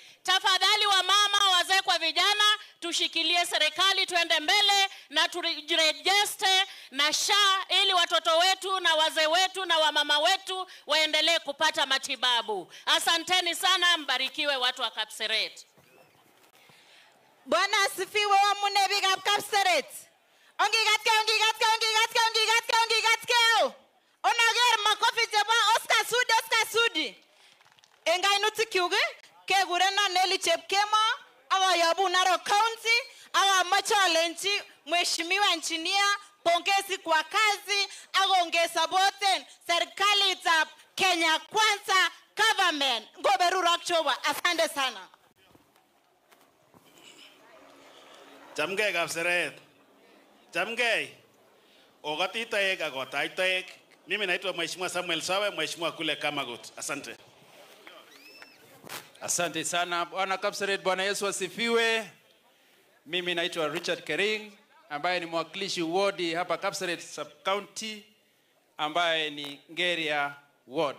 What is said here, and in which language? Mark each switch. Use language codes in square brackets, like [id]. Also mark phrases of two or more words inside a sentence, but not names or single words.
[sw] Tafadhali wa mama, wazee kwa vijana, tushikilie serikali tuende mbele na turejeste na SHA ili watoto wetu na wazee wetu na wamama wetu waendelee kupata matibabu. Asanteni sana, mbarikiwe watu wa Kapseret. Bwana asifiwe wa munebi Kapseret. [kln] Ongigatke. Onager makofi chebo Oscar Sudi. Engainuti kiuge kegurena Nelly Chepkemo awayabu Narok County awamache alenchi [sw] mheshimiwa engineer pongezi kwa kazi [kln] agongeza boten serikalitab Kenya Kwanza government ngoberurok choba. [sw] Asante sana. [kln] Chamgei Kapseret. Chamgei. Ogati taek agotai taek. [sw] Mimi naitwa Mheshimiwa Samuel Sawe, Mheshimiwa kule Kamagut. Asante. Asante sana Bwana Kapseret. Bwana Yesu asifiwe. Mimi naitwa Richard Kering ambaye ni mwakilishi ward hapa Kapseret Sub County ambaye ni Ngeria ward.